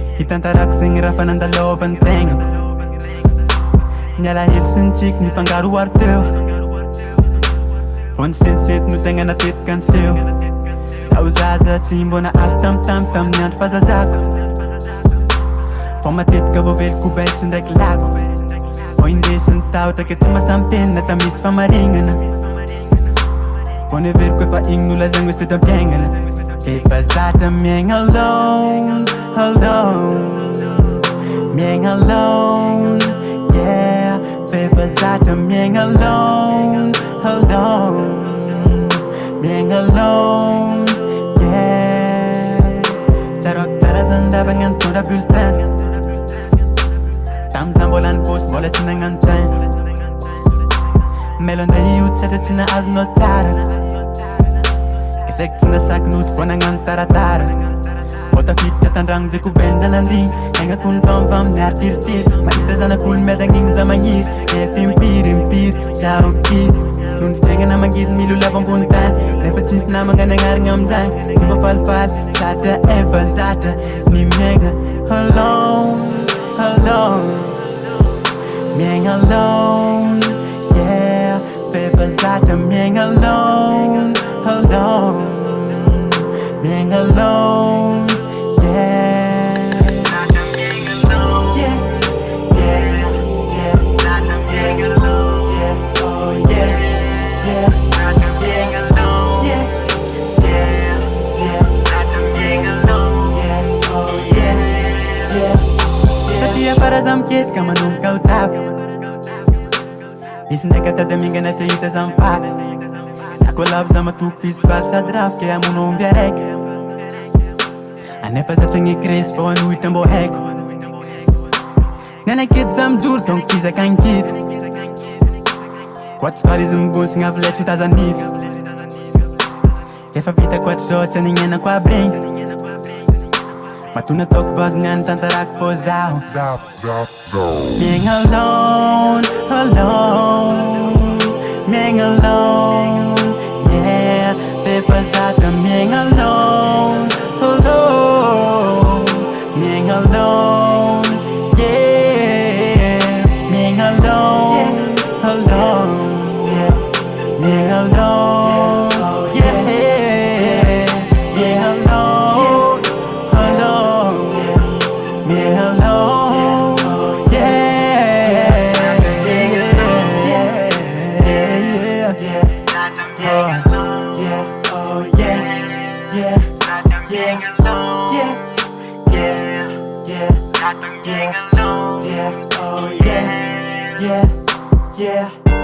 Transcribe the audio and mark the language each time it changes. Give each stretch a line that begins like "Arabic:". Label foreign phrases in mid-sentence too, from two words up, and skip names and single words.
Malagasy: tantarako zegny raha fa nandalovan'ny tegnako niala hely sy ny tsiky nifangaroaro teo vao nisentisety no tegna natetika anseho zaho zaza tsy mbona azo tamotamy tamin'ny andro fahazazako fa matetika voaveloko baitsy ndraiky lako vao indesin'ny tahotra ke tsy mahasampenina tamisy famarignana vao neveriko efa igny nolazagny hoe sedam-piainana efa zatra miaigna
English: alone, alone
Malagasy: miaigna
English: alone, yeah
Malagasy: efa zatra miaigna
English: alone, alone
Malagasy: miaigna
English: alone, yeah
Malagasy: tsaroako tsara zany ndavagna nitondra bulletin tam'za mbola nibosy mbola tsy nagnano tsaina melo andeha hiody satra tsy nahazonao tsara kesaiko tsy nasaky noty vao nagnano taratara vao tafiditra tandragno dekobendra nandigny aignako ny vamivamy niaritiritily mahita zanak'olo miadagn'igny za magniry efa impiry zaho kivy noho ny fiaignana mangidy milolava ambony tany nefa tsy nisy namagna nagnarigna amin'izany tsy mba falifaly zatra efa zatra ny miaigna
English: alone, alone
Malagasy: miaigna
English: alone, yeah
Malagasy: efa zatra miaigna alone, alone miaigna
English: alone, yeah yeah, yeah, yeah
Malagasy: zatra miaigna
English: alone, yeah, oh yeah, yeah
Malagasy: zatra miaigna
English: alone, yeah, yeah, yeah
Malagasy: zatra miaigna
English: alone, yeah, oh yeah, yeah
Malagasy: satria para za miketika manomboka ho tafy misy ndraiky atady amingana te hita za mifafy ako lavo za matoko fisifaly sady rafy ke amono omby araiky anefa zatsagny kresy fao anohitra mbô haiko nianakety za mijoro donc fizaka ankity koa tsy faly izy mibonsigna avy lay tsy tazanify zay fa vitako hatrizao tsy anignenako aby regny matona ataoko vazony any tantarako fô zaho miaigna
English: alone, alone
Malagasy: miaigna
English: alone, yeah
Malagasy: efa zatra miaigna
English: alone, alone
Malagasy: miaigna alone,
English: yeah miaigna alone, alone yeah miaigna alone, yeah yeah alone, alone miaigna alone, yeah oh yeah, yeah miaigna alone, yeah yeah yeah
Malagasy: zatra miaigna
English: alone, yeah oh yeah, yeah yeah